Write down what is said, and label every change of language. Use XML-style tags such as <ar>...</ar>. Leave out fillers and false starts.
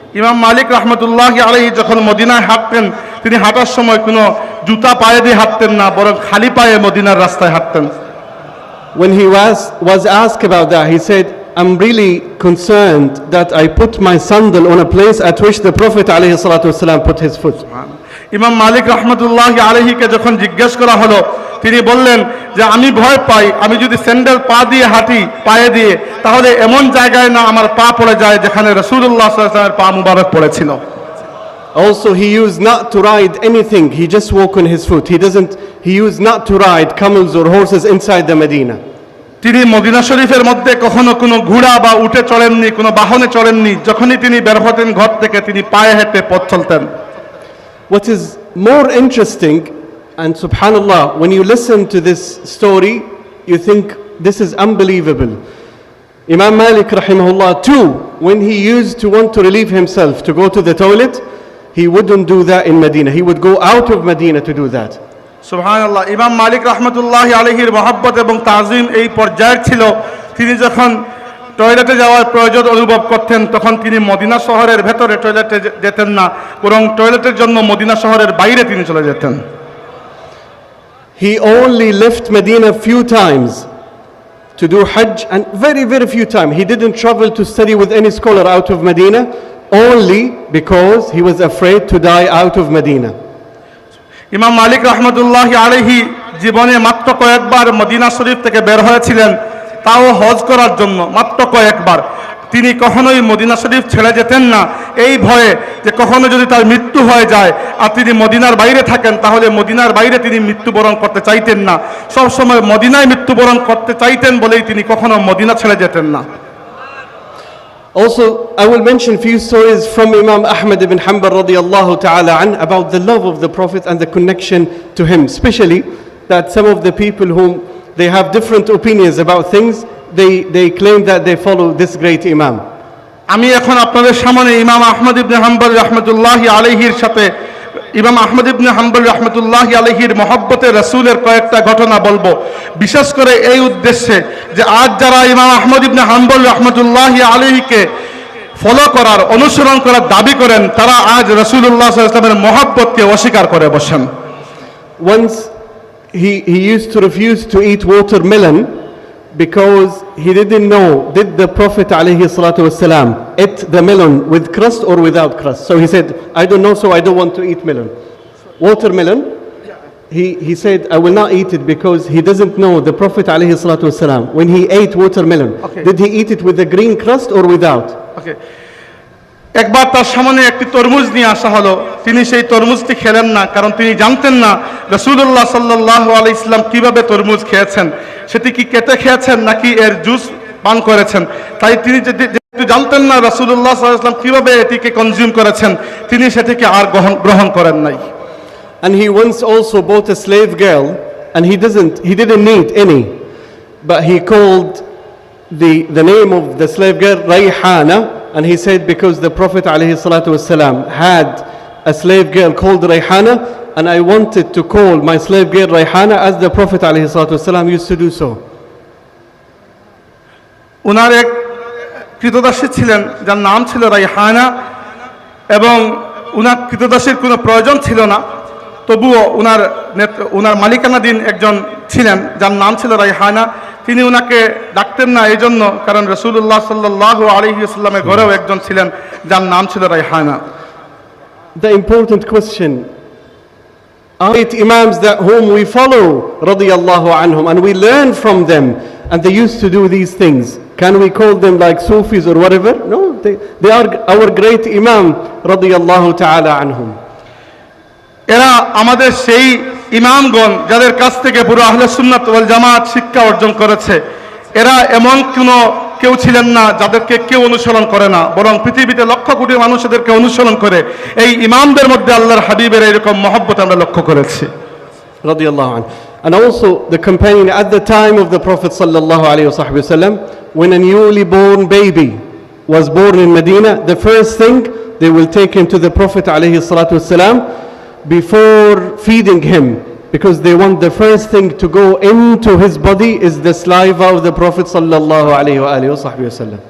<bn>ইমাম মালিক রাহমাতুল্লাহি আলাইহি যখন মদিনায় হাঁটতেন তিনি হাঁটার সময় কোনো জুতা পায়ে দিয়ে হাঁটতেন না, বরং খালি পায়ে মদিনার রাস্তায় হাঁটতেন।</bn> <en>When he was asked about that, he said, I'm really concerned that I put my sandal on a place at which the Prophet alayhi salatu wasalam put his foot.</en> <bn>ইমাম মালিক রাহমাতুল্লাহি আলাইহিকে যখন জিজ্ঞেস করা হলো তিনি বললেন যে আমি ভয় পাই আমি যদি স্যান্ডেল পা দিয়ে হাঁটি পায়ে দিয়ে তাহলে এমন জায়গায় না আমার পা পড়ে যায় যেখানে রাসূলুল্লাহ সাল্লাল্লাহু আলাইহি ওয়াসাল্লামের পা মুবারক পড়েছিল।</bn> <en>Also, he used not to ride anything, he just walk on his foot. He used not to ride camels or horses inside the Medina.</en> <bn>তিনি মদিনা শরীফের মধ্যে কখনো কোনো ঘোড়া বা উটে চড়েননি, কোনো বাহনে চড়েননি। যখনই তিনি বের হতেন ঘর থেকে তিনি পায়ে হেঁটে পথ চলতেন।</bn> <en>What is more interesting, and subhanallah, when you listen to this story, you think this is unbelievable. Imam Malik rahimahullah too, when he used to want to relieve himself to go to the toilet, he wouldn't do that in Medina. He would go out of Medina to do that.</en> <ar>সুবহানাল্লাহ।</ar> <bn>ইমাম মালিক রাহমাতুল্লাহি আলাইহির মহব্বত এবং তাজিম এই পর্যায়ের ছিল তিনি যখন টয়লেটে যাওয়ার প্রয়োজন অনুভব করতেন তখন তিনি মদিনা শহরের ভেতরে টয়লেটে যেতেন না, বরং টয়লেটের জন্য মদিনা শহরের বাইরে তিনি চলে যেতেন।</bn> <en>He only left Medina few times to do Hajj, and very, very few times. He didn't travel to study with any scholar out of Medina, only because he was afraid to die out of Medina.</en> <bn>ইমাম মালিক রাহমাতুল্লাহি আলাইহি জীবনে মাত্র কয়েকবার Medina শরীফ থেকে বের হয়েছিলেন, তাও হজ করার জন্য মাত্র কয়েকবার। তিনি কখনোই মদিনা শরীফ ছেড়ে যেতেন না এই ভয়ে যে কখনো যদি তার মৃত্যু হয়ে যায় আর তিনি মদিনার বাইরে থাকেন তাহলে মদিনার বাইরে তিনি মৃত্যুবরণ করতে চাইতেন না। সবসময় মদিনায় মৃত্যুবরণ করতে চাইতেন বলেই তিনি কখনো মদিনা ছেড়ে যেতেন না।</bn> <en>Also, I will mention few stories from Imam Ahmad ibn Hanbal radiyallahu ta'ala an about the love of the Prophet and the connection to him, especially that some of the people whom they have different opinions about things, they claim that they follow this great Imam.</en> <bn>আমি এখন আপনাদের সামনে ইমাম আহমদ ইবনে হাম্বল রাহমাতুল্লাহি আলাইহির সাথে ইমাম আহমদ ইবনে হাম্বল রাহমাতুল্লাহি আলাইহির মহব্বতে রাসূলের কয়েকটা ঘটনা বলবো, বিশেষ করে এই উদ্দেশ্যে যে আজ যারা ইমাম আহমদ ইবনে হাম্বল রাহমাতুল্লাহি আলাইহিকে ফলো করার অনুসরণ করার দাবি করেন তারা আজ রাসূলুল্লাহ সাল্লাল্লাহু আলাইহি ওয়াসাল্লামের মহব্বতকে অস্বীকার করে বসেন।</bn> <en>Once he used to refuse to eat watermelon because he didn't know did the Prophet alayhi salatu wasalam ate the melon with crust or without crust. So he said, I don't know, so I don't want to eat melon. Watermelon, he said, I will not eat it because he doesn't know the Prophet alayhi salatu wasalam when he ate watermelon, Okay. did he eat it with the green crust or without?</en> <bn>ওকে, একবার তার সামনে একটি তরমুজ নিয়ে আসা হলো, তিনি সেই তরমুজটি খেলেন না কারণ তিনি জানতেন না রাসূলুল্লাহ সাল্লাল্লাহু আলাইহি ওয়াসাল্লাম কিভাবে তরমুজ খেয়েছেন, সেটি কি কেটে খেয়েছেন নাকি এর জুস পান করেছেন। তাই তিনি যেহেতু জানতেন না রাসূলুল্লাহ সাল্লাল্লাহু আলাইহি ওয়াসাল্লাম কিভাবে এটিকে কনজিউম করেছেন তিনি সেটিকে আর গ্রহণ করেন নাই।</bn> <en>And he once also bought a slave girl, and he didn't need any, but he called the name of the slave girl Rayhana, and he said because the Prophet alayhi salatu wasalam had a slave girl called Rayhana, and I wanted to call my slave girl Rayhana as the Prophet alayhi salatu wasalam used to do so.</en> <bn>উনার এক কৃতদাসী ছিলেন যার নাম ছিল রাইহানা, এবং উনার কৃতদাসীর কোনো প্রয়োজন ছিল না, তবুও উনার মালিকানাধীন একজন ছিলেন যার নাম ছিল রাইহানা। তিনি উনাকে ডাকতেন না এই জন্য, কারণ রাসূলুল্লাহ সাল্লাল্লাহু আলাইহি ওয়াসাল্লামের ঘরেও একজন ছিলেন যার নাম ছিল Raihana.</bn> <en>The important question, are it imams that whom we follow radiyallahu anhum and we learn from them and they used to do these things, can we call them like Sufis or whatever? No, they are our great imam radiyallahu ta'ala anhum.</en> <bn>এরা আমাদের সেই ইমামগণ যাদের কাছ থেকে পুরো আহলে সুন্নাত ওয়াল জামাত শিক্ষা অর্জন করেছে। এরা এমন কেউ ছিলেন না যাদেরকে কেউ অনুসরণ করে না, বরং পৃথিবীতে লক্ষ কোটি মানুষ এদেরকে অনুসরণ করে। এই ইমামদের মধ্যে আল্লাহর হাবিবের এরকম মহব্বত আমরা লক্ষ্য করেছি।</bn> <ar>Radiyallahu anhu.</ar> <en>And also the companion at the time of the Prophet sallallahu alayhi wa sallam, when a newly born baby was born in Medina, the first thing they will take him to the Prophet alayhi salatu wasalam before feeding him, because they want the first thing to go into his body is the saliva of the Prophet sallallahu alayhi wa sallam.</en>